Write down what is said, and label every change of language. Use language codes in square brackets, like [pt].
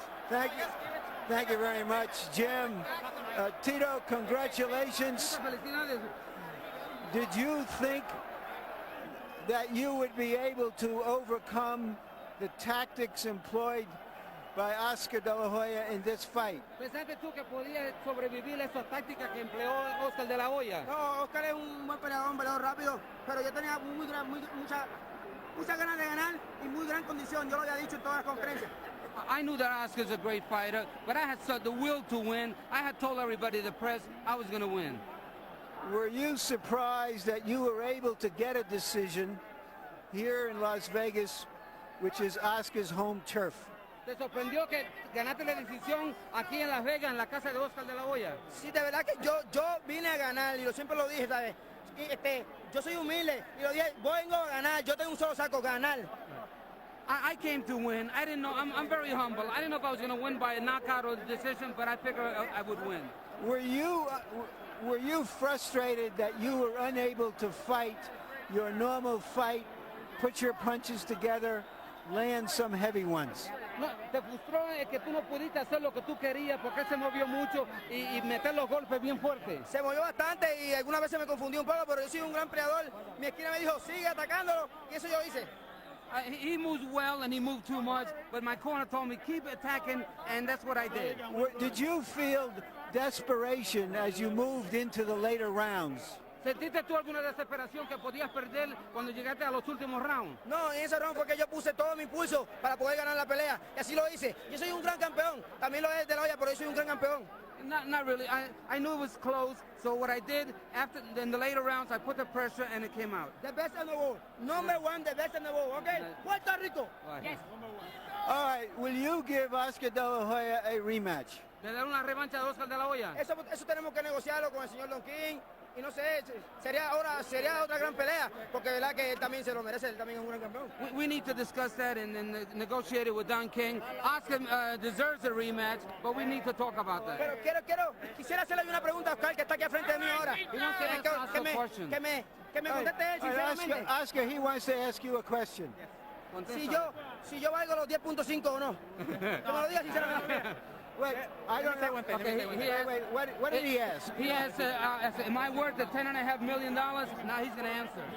[en] Thank you. Thank you very much, Jim. Tito, congratulations. Did you think that you would be able to overcome the tactics employed by Oscar De La Hoya in this fight? [es] ¿Pensaste tú que podías sobrevivir esas tácticas que empleó Oscar De La Hoya? No, Oscar es un buen peleador, un peleador rápido, pero yo tenía muchas ganas de ganar y muy gran condición. Yo lo había dicho en todas las conferencias. [en] I knew that Oscar's a great fighter, but I had the will to win. I had told everybody, the press, I was going to win. Were you surprised that you were able to get a decision here in Las Vegas, which is Oscar's home turf? [es] ¿Te sorprendió que ganaste la decisión aquí en Las Vegas, en la casa de Oscar De La Hoya? Sí, de verdad que yo vine a ganar y yo siempre lo dije, ¿sabes? Yo soy humilde y lo dije, vengo a ganar, yo tengo un solo saco, ganar. [en] I came to win. I didn't know. I'm very humble. I didn't know if I was going to win by a knockout or decision, but I figured I would win. Were you frustrated that you were unable to fight your normal fight, put your punches together, land some heavy ones? [es] No, te frustró que tú no pudiste hacer lo que tú querías porque él se movió mucho y meter los golpes bien fuertes. Se movió bastante y algunas veces me confundí un poco, pero yo soy un gran peleador. Mi esquina me dijo, sigue atacándolo, y eso yo hice. [en] He moves well and he moved too much, but my corner told me keep attacking, and that's what I did. Did you feel desperation as you moved into the later rounds? [es] ¿Sentiste tú alguna desesperación que podías perder cuando llegaste a los últimos rounds? No, en ese round fue que yo puse todo mi impulso para poder ganar la pelea, y así lo hice. Yo soy un gran campeón, también lo es De La Hoya, pero yo soy un gran campeón. [en] Not really. I knew it was close, so what I did in the later rounds, I put the pressure and it came out. The best in the world. Number one, the best in the world, okay? Puerto Rico. Yes. All right, will you give Oscar De La Hoya a rematch? [es] ¿Le dar una revancha de Oscar De La Hoya? Eso tenemos que negociarlo con el señor Don King. Y no sé, sería otra gran pelea, porque verdad que él también se lo merece, él también es un gran campeón. [en] We need to discuss that and negotiate it with Don King. Oscar deserves a rematch, but we need to talk about that. [es] Pero quisiera hacerle una pregunta a Oscar, que está aquí al frente de mí ahora. Que me conteste él, sinceramente. [en] Oscar, he wants to ask you a question. [es] Si yo valgo los 10.5 o no. Que me lo diga sinceramente. [en] Wait, I don't know. Okay, wait, what did he ask? He asked, am I worth the $10.5 million? Now he's going to answer.